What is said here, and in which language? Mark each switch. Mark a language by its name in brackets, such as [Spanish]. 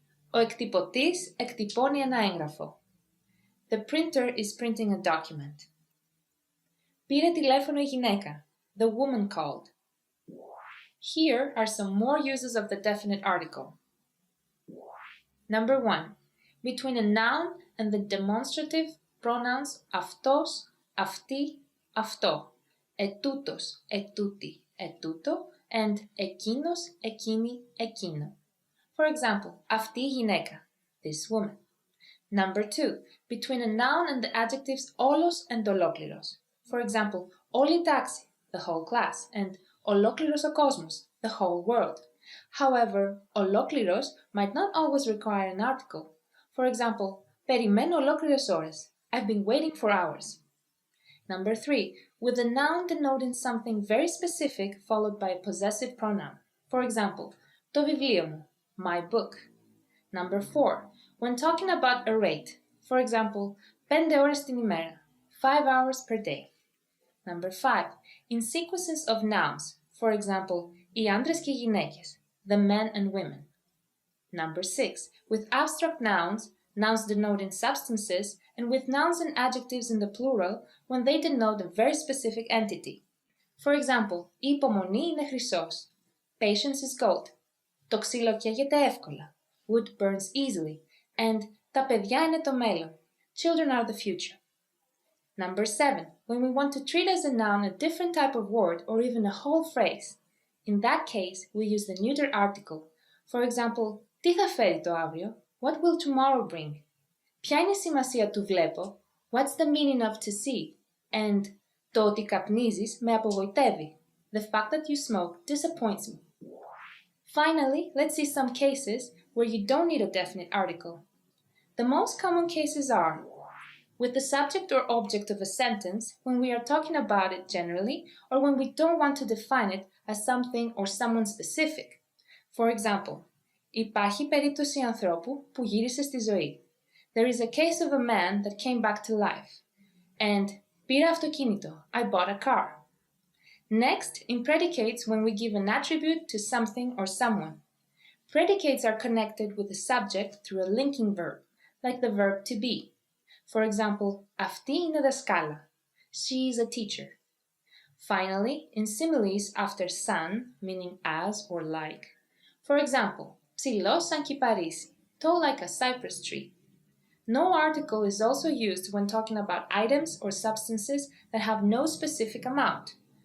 [Greek] Ο εκτυπωτής εκτυπώνει ένα έγγραφο. [English] The printer is printing a document. [Greek] Πήρε τηλέφωνο η γυναίκα. [English] The woman called. Here are some more uses of the definite article. Number 1. Between a noun and the demonstrative pronouns αυτός, αυτή, αυτό. [Greek] Ετούτος, ετούτη, ετούτο, and εκείνος, εκείνη, εκείνο. [English] For example, [Greek] αυτή η γυναίκα, [English] this woman. Number 2. Between a noun and the adjectives όλος and ολόκληρος. For example, [Greek] όλη η τάξη, [English] the whole class, and [Greek] ολόκληρος ο κόσμος, [English] the whole world. However, ολόκληρος might not always require an article. For example, [Greek] περιμένω ολόκληρες ώρες. [English] I've been waiting for hours. Number 3. With a noun denoting something very specific followed by a possessive pronoun. For example, [Greek] το βιβλίο μου, [English] my book. Number 4. When talking about a rate. For example, 5 [Greek] ώρες την ημέρα, [English] 5 hours per day. Number 5. In sequences of nouns. For example, [Greek] οι άντρες και οι γυναίκες, [English] the men and women. Number 6. With abstract nouns, nouns denoting substances, and with nouns and adjectives in the plural when they denote a very specific entity. For example, [Greek] η υπομονή είναι χρυσός. [English] Patience is gold. [Greek] Το ξύλο καίγεται εύκολα. [English] Wood burns easily. And [Greek] τα παιδιά είναι το μέλλον. [English] Children are the future. Number 7. When we want to treat as a noun a different type of word or even a whole phrase. In that case, we use the neuter article. For example, [Greek] τι θα φέρει το αύριο? [English] What will tomorrow bring? [Greek] Ποια είναι η σημασία του βλέπω? [English] What's the meaning of to see? [Greek] And το ότι καπνίζεις με απογοητεύει. [English] The fact that you smoke disappoints me. Finally, let's see some cases where you don't need a definite article. The most common cases are with the subject or object of a sentence when we are talking about it generally or when we don't want to define it as something or someone specific. For example, [Greek] υπάρχει περίπτωση ανθρώπου που γύρισε στη ζωή. [English] There is a case of a man that came back to life. And [Greek] πήρα αυτοκίνητο, [English] I bought a car. Next, in predicates when we give an attribute to something or someone. Predicates are connected with the subject through a linking verb, like the verb to be. For example, [Greek] αυτή είναι δασκάλα. [English] She is a teacher. Finally, in similes after σαν, meaning as or like. For example, [Greek] ψηλός σαν κυπαρίσι, [English] tall like a cypress tree. No article is also used when talking about items or substances that have no specific amount.